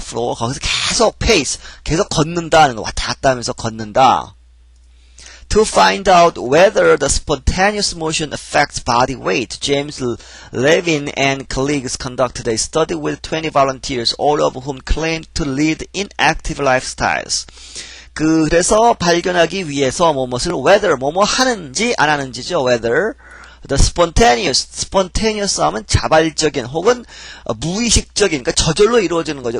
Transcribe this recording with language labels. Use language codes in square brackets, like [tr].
[ko] floor, 거기서 계속 pace, 계속 걷는다는 거, 왔다 갔다 하면서 걷는다. [en] To find out whether the spontaneous motion affects body weight, James Levin and colleagues conducted a study with 20 volunteers, all of whom claimed to lead inactive lifestyles. [ko] 그래서 발견하기 위해서 무엇을? whether, 뭐뭐 하는지 안 하는지죠. [en] whether the spontaneous [ko] 하면 자발적인 혹은 무의식적인, 그러니까 저절로 이루어지는 거죠.